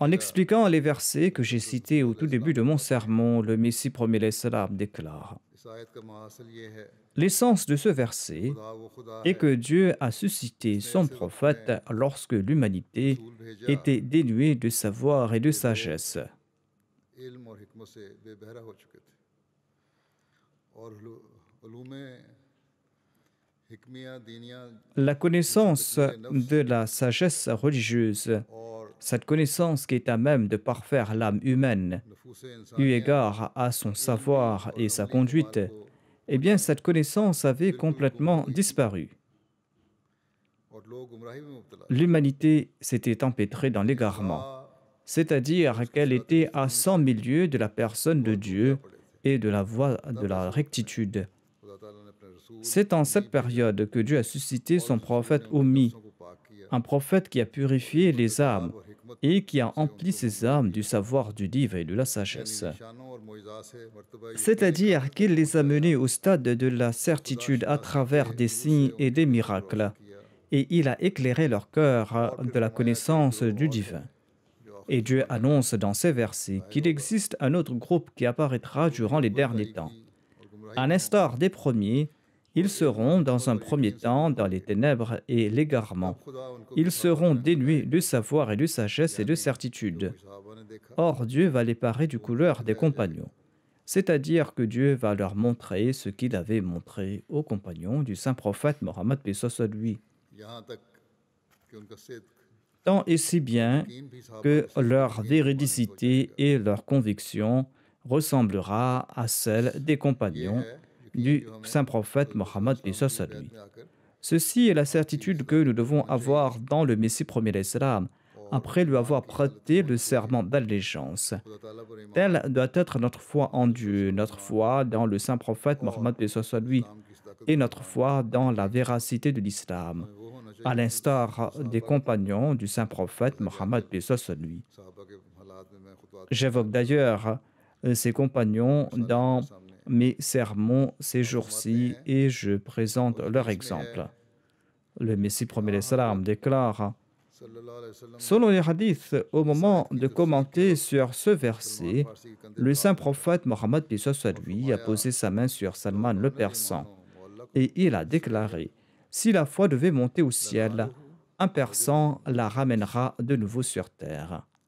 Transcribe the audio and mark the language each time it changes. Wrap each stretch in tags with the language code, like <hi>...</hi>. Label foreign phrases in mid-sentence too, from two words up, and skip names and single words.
<fr>En expliquant les versets que j'ai cités au tout début de mon sermon, le Messie premier l'Islam déclare:</fr> <ur>اس آیت کا ماحصل یہ ہے</ur> <fr>L'essence de ce verset</fr> <ur>خدا وہ خدا</ur> <fr>est</fr> <ur>ہے</ur> <fr>que Dieu a suscité son prophète lorsque l'humanité était dénuée de savoir et de sagesse.</fr> <ur>علم اور حکمت سے بے بہرہ ہو چکے تھے اور علومِ حکمیہ دینیہ</ur> <fr>La connaissance de la sagesse religieuse,</fr> <ur>اور</ur> <fr>cette connaissance qui est à même de parfaire l'âme humaine,</fr> <ur>نفوس انسان</ur> <fr>eu égard à son savoir et sa conduite, eh bien cette connaissance avait complètement disparu.</fr> <ur>اور لوگ گمراہی میں مبتلا</ur> <fr>L'humanité s'était empêtrée dans l'égarement, c'est-à-dire qu'elle était à 100 000 lieues de la personne de Dieu et de la voie de la rectitude.</fr> <ur>خدا تعالیٰ نے اپنے رسول</ur> <fr>C'est en cette période que Dieu a suscité son prophète Oumi,</fr> <ur>کو پاک کیا</ur> <fr>un prophète qui a purifié les âmes</fr> <ur>اور حکمت</ur> <fr>et qui a empli ses âmes du savoir du livre et de la sagesse.</fr> <ur>نشانوں اور معجزات سے مرتبہ</ur> <fr>C'est-à-dire qu'il les a menés au stade de la certitude à travers des signes et des miracles, et il a éclairé leur cœur de la connaissance du divin. Et Dieu annonce dans ces versets qu'il existe un autre groupe qui apparaîtra durant les derniers temps. À l'instar des premiers, ils seront dans un premier temps dans les ténèbres et l'égarement.</fr> <ur>خدا ان کو</ur> <fr>Ils seront dénués de savoir et de sagesse et de certitude.</fr> <ur>صحابہ نے دیکھا</ur> <fr>Or, Dieu va les parer du couleur des compagnons. C'est-à-dire que Dieu va leur montrer ce qu'il avait montré aux compagnons du saint prophète Mohammed paix sur lui.</fr> <ur>یہاں تک کہ ان کا صدق</ur> <fr>Tant et si bien</fr> <ur>یقین بھی صحابہ</ur> <fr>que leur véridicité et leur conviction ressemblera à celle des compagnons du saint prophète Mohammed paix sur lui.</fr> <ur>میں آ کر</ur> <fr>Ceci est la certitude que nous devons avoir dans le Messie premier l'Islam, après lui avoir prêté le serment d'allégeance.</fr> <ur>خدا تعالیٰ پر ایمان</ur> <fr>Telle doit être notre foi en Dieu, notre foi dans le saint prophète Mohammed paix sur lui,</fr> <ur>کی طاقت</ur> <fr>et notre foi dans la véracité de l'islam,</fr> <ur>وہ ہونا چاہیے</ur> <fr>à l'instar des compagnons du saint prophète Mohammed paix sur lui.</fr> <ur>صحابہ کے حالات میں میں خود</ur> <fr>J'évoque d'ailleurs ces compagnons dans mes sermons ces jours-ci et je présente leur exemple. Le Messie promet salam déclare: selon les hadiths, au moment de commenter sur ce verset, le saint prophète Mohammed lui a posé sa main sur Salman le Persan et il a déclaré: si la foi devait monter au ciel, un Persan la ramènera de nouveau sur terre.</fr>